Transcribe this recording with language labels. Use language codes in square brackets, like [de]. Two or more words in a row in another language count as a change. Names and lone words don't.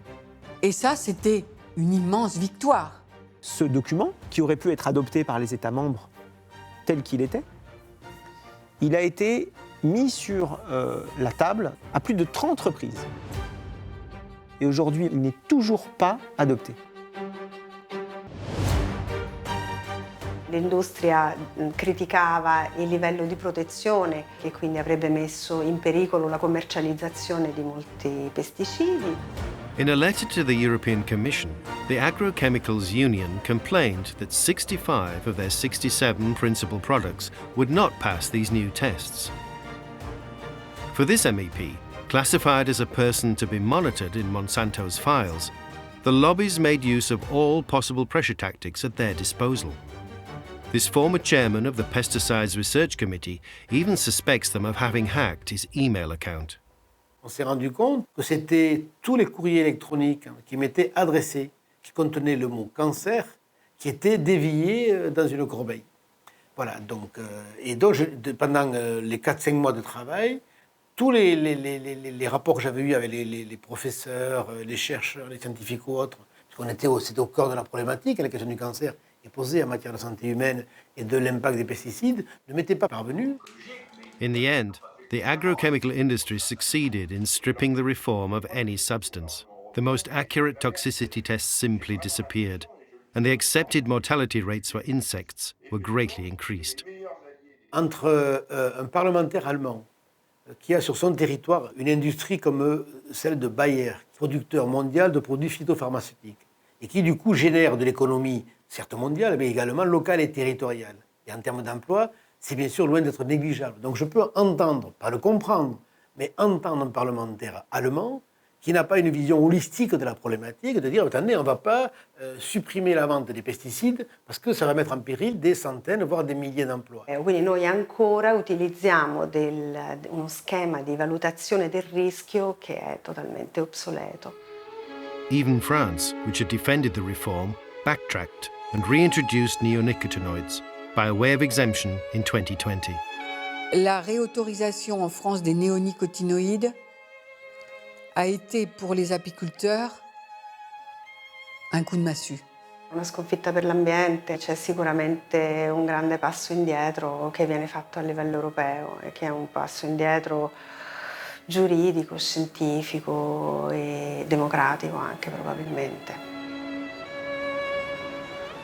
[fr] Et ça, c'était une immense victoire. Ce document, qui aurait pu être adopté par les États membres tel qu'il était, il a été mis sur la table à plus de 30 reprises. Et aujourd'hui, il n'est toujours pas adopté. [it] L'industria criticava il livello di protezione che quindi avrebbe messo in pericolo la commercializzazione di molti pesticidi. [en] In a letter to the European Commission, the Agrochemicals Union complained that 65 of their 67 principal products would not pass these new tests. For this MEP, classified as a person to be monitored in Monsanto's files, the lobbies made use of all possible pressure tactics at their disposal. This former chairman of the Pesticides Research Committee even suspects them of having hacked his email account. [fr] On s'est rendu compte que c'était tous les courriers électroniques qui m'étaient adressés, qui contenaient le mot cancer, qui étaient déviés dans une corbeille. Voilà, donc, pendant les 4-5 mois de travail, tous les rapports que j'avais eus avec les professeurs, les chercheurs, les scientifiques ou autres, parce qu'on c'était au cœur de la problématique, la question du cancer est posée en matière de santé humaine et de l'impact des pesticides, ne m'étaient pas parvenus. [en] In the end, the agrochemical industry succeeded in stripping the reform of any substance. The most accurate toxicity tests simply disappeared, and the accepted mortality rates for insects were greatly increased. [fr] Entre un parlementaire allemand qui a sur son territoire une industrie comme celle de Bayer, producteur mondial de produits phytopharmaceutiques, et qui du coup génère de l'économie, certes mondiale, mais également locale et territoriale. Et en termes d'emploi, c'est bien sûr loin d'être négligeable. Donc je peux entendre, pas le comprendre, mais entendre un parlementaire allemand qui n'a pas une vision holistique de la problématique, de dire, attendez, on ne va pas supprimer la vente des pesticides parce que ça va mettre en péril des centaines, voire des milliers d'emplois. [it] Quindi noi ancora utilizziamo uno schema di valutazione del rischio che è totalmente obsoleto. [en] Even France, which had defended the reform, backtracked and reintroduced neonicotinoids by way of exemption in 2020. [fr] La réautorisation en France des néonicotinoïdes a été pour les apiculteurs un coup de massue. [it] Una sconfitta per l'ambiente, c'è sicuramente un grande passo indietro che viene fatto a livello europeo e che è un passo indietro giuridico, scientifico e democratico anche probabilmente.